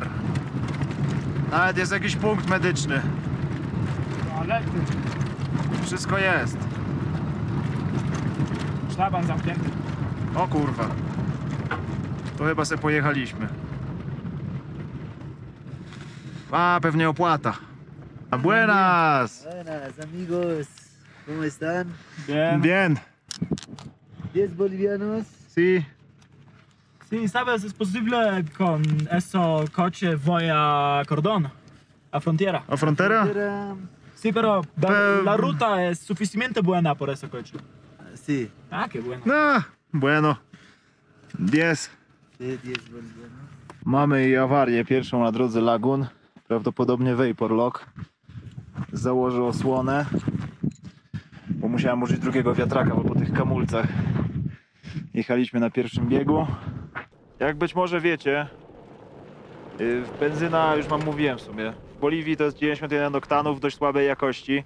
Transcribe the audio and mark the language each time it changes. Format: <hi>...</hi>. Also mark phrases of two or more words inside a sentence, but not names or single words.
<pl>Nawet jest jakiś punkt medyczny. Toalety. Wszystko jest. Szlaban zamknięty. O kurwa. To chyba se pojechaliśmy. A, pewnie opłata.</pl> <es>Buenas! Buenas amigos, ¿cómo están? Bien. Bien. 10 bolivianos. Sí. Sí, sabes, es posible con eso coche voy a Cordón, a frontera. A frontera? Era- Sí, pero la ruta es suficientemente buena por ese coche. Sí, Ah, qué bueno. No, bueno. 10. sí, 10 bolivianos.</es> <pl>Mamy i awarię pierwszą na drodze Lagun. Prawdopodobnie</pl> <en>Vapor Lock.</en> <pl>Założę osłonę, bo musiałem użyć drugiego wiatraka, bo po tych kamulcach jechaliśmy na pierwszym biegu. Jak być może wiecie, benzyna, już wam mówiłem w sumie, w Boliwii to jest 91 oktanów, dość słabej jakości.</pl>